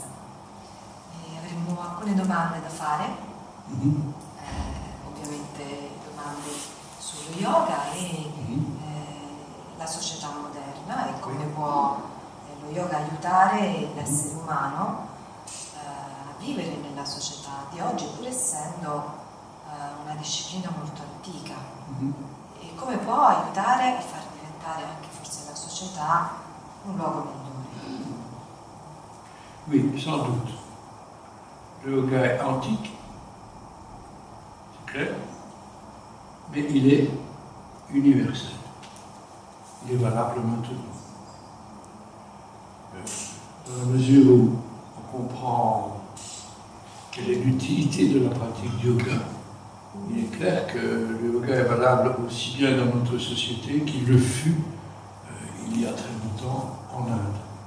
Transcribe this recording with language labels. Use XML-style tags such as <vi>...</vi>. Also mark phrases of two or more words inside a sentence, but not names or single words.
<it>Avremmo alcune domande da fare, ovviamente domande sullo yoga e la società moderna e come può lo yoga aiutare l'essere umano a vivere nella società di oggi, pur essendo una disciplina molto antica, e come può aiutare a far diventare anche forse la società un luogo migliore.</it> <fr>Oui, sans doute. Le yoga est antique, c'est clair, mais il est universel. Il est valable maintenant. Dans la mesure où on comprend quelle est l'utilité de la pratique du yoga, il est clair que le yoga est valable aussi bien dans notre société qu'il le fut il y a très longtemps en Inde.</fr>